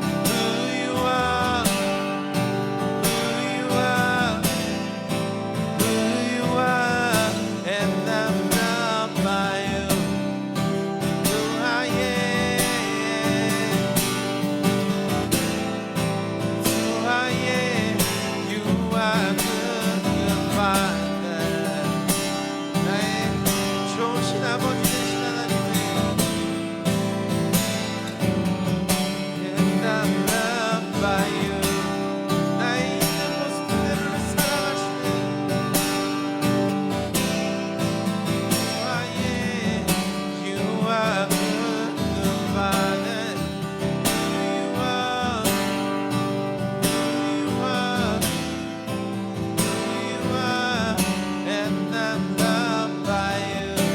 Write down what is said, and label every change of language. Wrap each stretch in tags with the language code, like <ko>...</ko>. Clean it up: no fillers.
<en>Who you are, who you are, who you are, and I'm loved by you. Who I am, who I am. You are good, good Father.</en> <ko>나의 좋으신 아버지 되신 하나님의</ko> <en>And I'm loved by you.</en> <ko>나의 있는 모습 그대로를 사랑하시는</ko> <en>Who I am. You are good, good Father. Who you are, who you are, who you are, and I'm loved by you.</en>